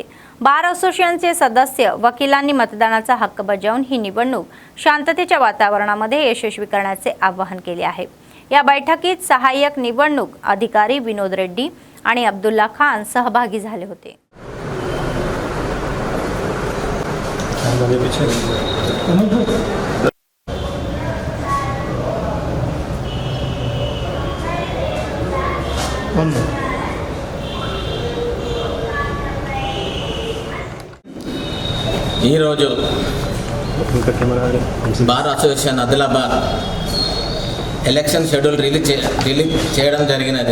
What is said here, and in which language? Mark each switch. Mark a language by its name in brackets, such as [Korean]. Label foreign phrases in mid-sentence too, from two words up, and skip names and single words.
[Marathi] बार असोसिएशनचे सदस्य वकिलांनी मतदानाचा हक्क बजावून ही निवडणूक शांततेच्या वातावरणामध्ये यशस्वी करण्याचे आवाहन केले आहे। या बैठकीत सहाय्यक निवडणूक अधिकारी विनोद रेड्डी आणि अब्दुल्ला खान सहभागी झाले होते। [Telugu] ఈరోజు బార్ అసోసియేషన్ ఆదిలాబాద్ [English] election schedule release [Telugu] చేయడం జరిగినది.